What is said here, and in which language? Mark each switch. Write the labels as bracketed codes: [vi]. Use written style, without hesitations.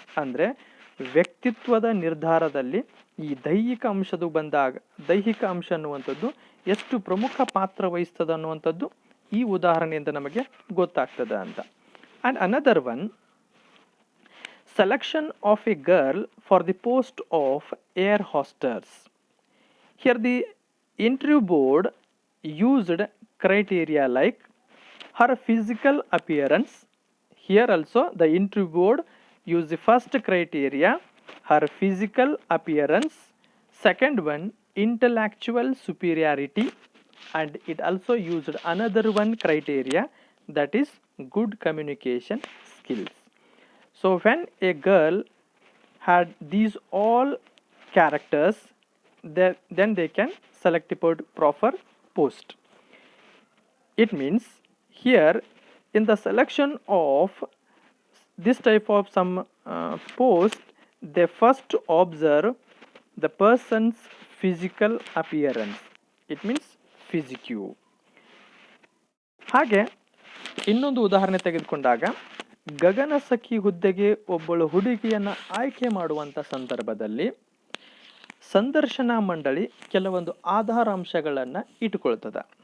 [kn] ಅಂದರೆ ವ್ಯಕ್ತಿತ್ವದ ನಿರ್ಧಾರದಲ್ಲಿ ಈ ದೈಹಿಕ ಅಂಶದ ಬಂದಾಗ ದೈಹಿಕ ಅಂಶ ಅನ್ನುವಂಥದ್ದು ಎಷ್ಟು ಪ್ರಮುಖ ಪಾತ್ರ ವಹಿಸ್ತದೆ ಅನ್ನುವಂಥದ್ದು ಈ ಉದಾಹರಣೆಯಿಂದ ನಮಗೆ ಗೊತ್ತಾಗ್ತದೆ ಅಂತ. [en] And another one, selection of a girl for the post of air hostess. Here the interview board used criteria like her physical appearance. Here also the interview board used the first criteria, her physical appearance. Second one, intellectual superiority, and it also used another one criteria, that is good communication skills. So when a girl had these all characters, then they can select a proper post. It means here in the selection of this type of some post, they first observe the person's physical appearance. It means physique. [kn] ಹಾಗೆ ಇನ್ನೊಂದು ಉದಾಹರಣೆ ತೆಗೆದುಕೊಂಡಾಗ, ಗಗನಸಖಿ ಹುದ್ದೆಗೆ ಒಬ್ಬಳು ಹುಡುಗಿಯನ್ನು ಆಯ್ಕೆ ಮಾಡುವಂಥ ಸಂದರ್ಭದಲ್ಲಿ ಸಂದರ್ಶನ ಮಂಡಳಿ ಕೆಲವೊಂದು ಆಧಾರಾಂಶಗಳನ್ನು ಇಟ್ಟುಕೊಳ್ತದೆ.